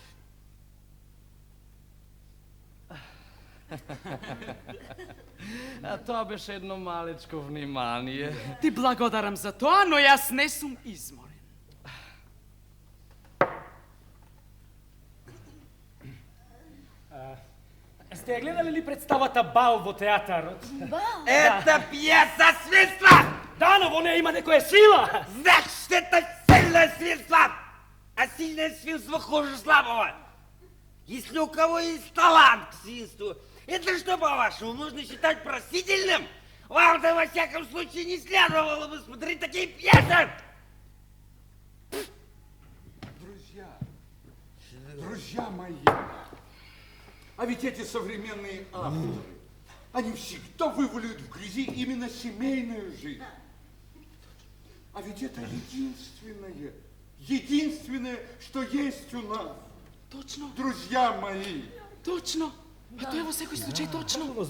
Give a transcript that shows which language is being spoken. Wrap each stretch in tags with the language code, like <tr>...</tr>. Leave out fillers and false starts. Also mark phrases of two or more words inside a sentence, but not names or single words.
<mk>А тоа беше едно малечко внимание. Ти благодарам за тоа, но јас не сум изморен. Сте ја гледали ли представата Бал во театарот? Бал?</mk> <ru>Это пьеса свинства!</ru> <mk>Да, но во неја има некоја сила.</mk> <ru>Значит, это сильное свинство! А сильное свинство хуже слабого. Если у кого есть талант к свинству, это что, по-вашему, нужно считать просительным? Вам-то, во всяком случае, не следовало бы смотреть такие пьесы! Друзья мои, а ведь эти современные авторы, они всегда вываливают в грязи именно семейную жизнь. А ведь это единственное, что есть у нас. Точно. Друзья мои. Точно.</ru> <mk>А тоа е во секој случај точно.</mk>